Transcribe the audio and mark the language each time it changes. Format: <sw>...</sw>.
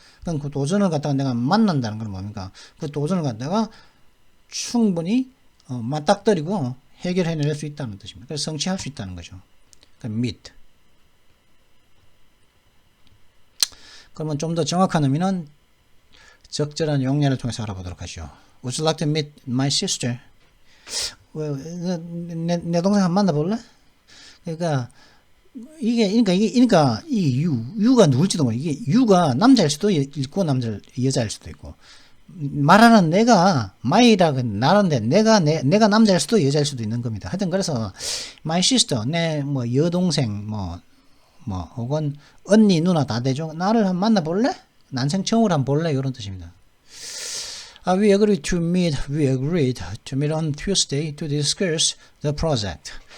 <ko>그럼 그 도전을 갖다가 내가 만난다는 건 뭡니까? 그 도전을 갖다가 충분히 맞닥뜨리고 해결해낼 수 있다는 뜻입니다. 그래서 성취할 수 있다는 거죠. 그러니까 meet. 그러면 좀 더 정확한 의미는 적절한 용례를 통해서 알아보도록 하죠.</ko> <en>Would you like to meet my sister?</en> <ko>내 동생 한번 만나볼래? 그러니까 이 유가 누굴지도 모르. 이게 유가 남자일 수도 있고 여자일 수도 있고 말하는 내가 my라고 나는데 내가 남자일 수도 여자일 수도 있는 겁니다. 하여튼 그래서 my sister 내 여동생 혹은 언니 누나 다 되죠. 나를 한번 만나볼래? 난생 처음으로 한번 볼래? 이런 뜻입니다.</ko> <en>We agreed to meet on Tuesday to discuss the project.</en>